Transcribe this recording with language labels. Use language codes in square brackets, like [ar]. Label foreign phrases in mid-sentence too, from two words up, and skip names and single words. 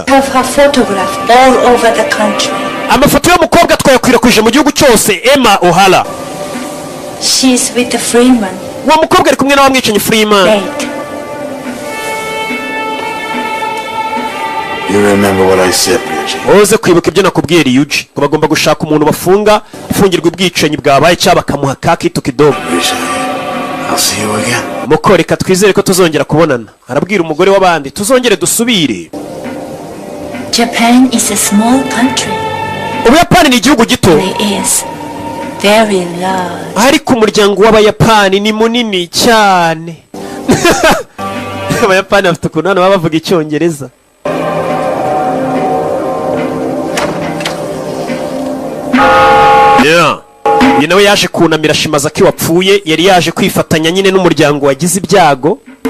[en] Have her photographed all over the country. [rw] amafoto y'umukobwa twayakwirakwije mu gihugu cyose. [en] Emma O'Hara. She's with the Freeman. [rw] uwo mukobwa ari kumwe na wa mwicanyi Freeman. [en] Wait. You remember what I said, Ryuji? [rw] uze kwibuka ibyo nakubwiye Ryuji, ko bagomba gushaka umuntu bafunga ufungirwa ubwicanyi bwabaye cyangwa bakamuha kakitu kidogo. [en] I'll see you again. [rw] muko reka twizere ko tuzongera kubonana. arabwira umugore w'abandi tuzongere dusubire. [en] Japan is a small country. [rw] Ubuyapani ni igihugu gito. [en] It is very large. [rw] ariko umuryango w'abayapani ni munini cyane. abayapani bafite ukuntu hano baba bavuga icyongereza. yeah. uyu nawe yaje kunamira Shimazaki wapfuye, yari yaje kwifatanya nyine n'umuryango wagize ibyago.